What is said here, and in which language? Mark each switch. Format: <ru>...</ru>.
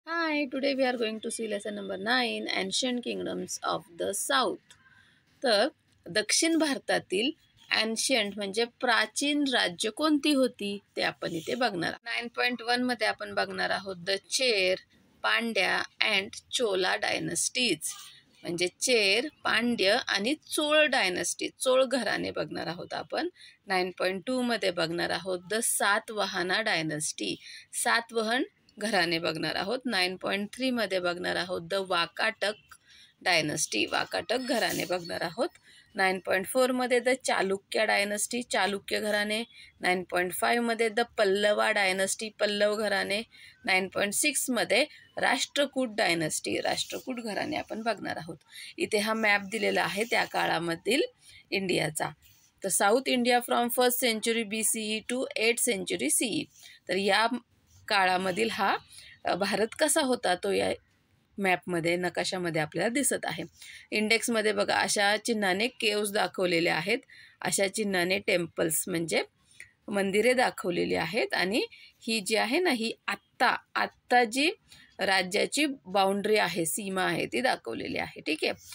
<en>Hi, today we are going to see lesson number 9, Ancient Kingdoms of the South.</en> <mr>तर दक्षिण भारतातील ancient म्हणजे प्राचीन राज्य कोणती होती ते आपण इथे बघणार. 9.1 मध्ये आपण बघणार आहोत</mr> <en>The Chera, Pandya and Chola dynasties.</en> <mr>म्हणजे चेर, पांड्य आणि चोळ डायनस्टी, चोळ घराणे बघणार आहोत आपण. 9.2 मध्ये बघणार आहोत</mr> <en>the Satavahana dynasty,</en> <mr>सातवाहन घराणे बघणार आहोत. 9.3 मध्ये बघणार आहोत</mr> <en>the Vakataka dynasty,</en> <mr>वाकाटक घराणे बघणार आहोत. 9.4 मध्ये</mr> <en>the Chalukya dynasty,</en> <mr>चालुक्य घराणे. 9.5 मध्ये</mr> <en>the Pallava dynasty,</en> <mr>पल्लव घराणे. 9.6 मध्ये राष्ट्रकूट डायनस्टी, राष्ट्रकूट घराणे आपण बघणार आहोत. इथे हा मॅप दिलेला आहे त्या काळामधील इंडियाचा.</mr> <en>तर south India from 1st century BCE to 8th century CE.</en> <mr>तर या काळामधील हा भारत कसा होता तो या मॅपमध्ये, नकाशामध्ये आपल्याला दिसत आहे. इंडेक्समध्ये बघा अशा चिन्हाने केव्ज दाखवलेले आहेत, अशा चिन्हाने टेम्पल्स म्हणजे मंदिरे दाखवलेली आहेत. आणि ही जी आहे ना, ही आत्ता जी राज्याची बाउंड्री आहे, सीमा आहे, ती दाखवलेली आहे. ठीक आहे.</mr>